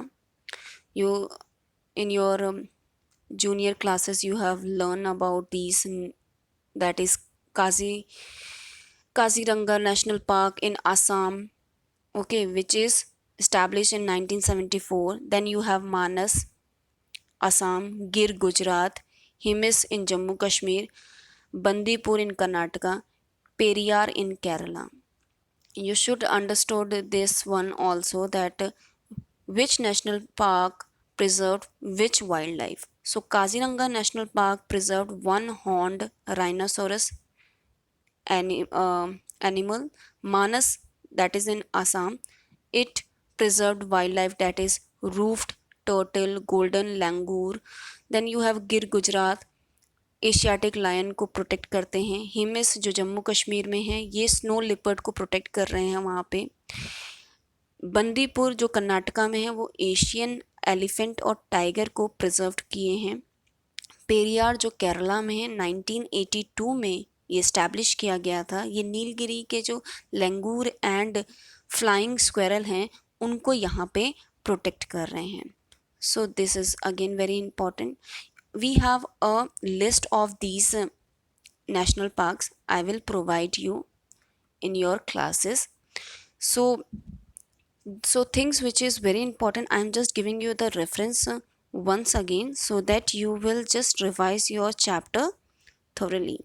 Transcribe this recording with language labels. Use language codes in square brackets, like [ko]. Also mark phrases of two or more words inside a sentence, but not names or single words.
[en] You in your junior classes you have learned about these, that is Kaziranga National Park in Assam, okay, which is established in 1974. Then you have Manas, Assam, Gir, Gujarat, Himis in Jammu Kashmir, Bandipur in Karnataka, Periyar in Kerala. You should understood this one also, that which national park preserved which wildlife. So Kaziranga National Park preserved one horned rhinoceros animal. Manas, that is in Assam, it preserved wildlife, that is roofed turtle, golden langur. Then you have Gir, Gujarat, Asiatic lion [hi] को प्रोटेक्ट करते हैं। हिमिस जो जम्मू कश्मीर में है, ये [en] snow leopard [hi] को प्रोटेक्ट कर रहे हैं वहाँ पे। बंदीपुर जो कर्नाटका में है, वो [en] Asian elephant [hi] और टाइगर को प्रिजर्व किए हैं। पेरियार जो केरला में है, 1982 में ये इस्टेब्लिश किया गया था। ये नीलगिरी के जो लंगूर [en] and flying squirrel [hi] हैं, उनको यहाँ पे प्रोटेक्ट कर रहे हैं। [en] So this is again very important. We have a list of these national parks. I will provide you in your classes. So things which is very important, I am just giving you the reference once again, so that you will just revise your chapter thoroughly.